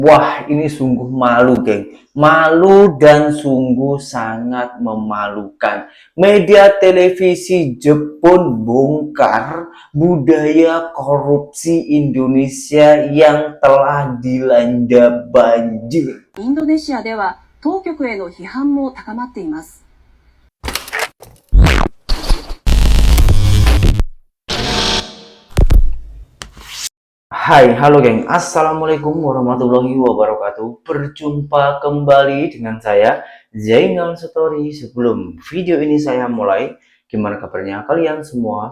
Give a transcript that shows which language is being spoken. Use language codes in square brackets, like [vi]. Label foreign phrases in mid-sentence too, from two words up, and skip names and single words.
[id] Wah, ini sungguh malu, geng. Malu dan sungguh sangat memalukan. Media televisi Jepun bongkar budaya korupsi Indonesia yang telah dilanda banjir. [ja] インドネシアでは当局への批判も高まっています。 [id] Hai, halo geng. [ar] السلام عليكم ورحمة الله وبركاته. [id] Berjumpa kembali dengan saya, Zainal Story. Sebelum video ini saya mulai, gimana kabarnya kalian semua?